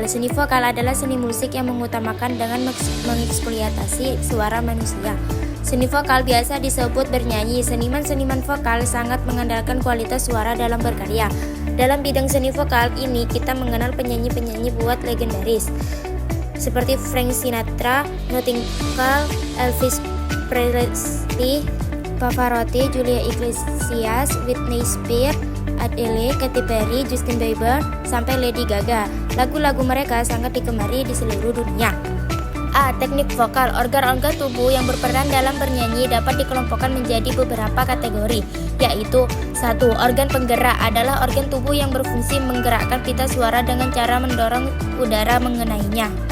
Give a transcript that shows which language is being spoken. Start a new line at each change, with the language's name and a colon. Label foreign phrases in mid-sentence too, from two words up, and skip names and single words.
Indonesian: Seni vokal adalah seni musik yang mengutamakan dengan mengeksploitasi suara manusia. Seni vokal biasa disebut bernyanyi. Seniman-seniman vokal sangat mengandalkan kualitas suara dalam berkarya. Dalam bidang seni vokal ini kita mengenal penyanyi-penyanyi buat legendaris seperti Frank Sinatra, Nightingale, Elvis Presley, Pavarotti, Julia Iglesias, Whitney Spears, Adele, Katy Perry, Justin Bieber, sampai Lady Gaga. Lagu-lagu mereka sangat digemari di seluruh dunia. A. Teknik vokal. Organ-organ tubuh yang berperan dalam bernyanyi dapat dikelompokkan menjadi beberapa kategori, yaitu 1. Organ penggerak adalah organ tubuh yang berfungsi menggerakkan pita suara dengan cara mendorong udara mengenainya.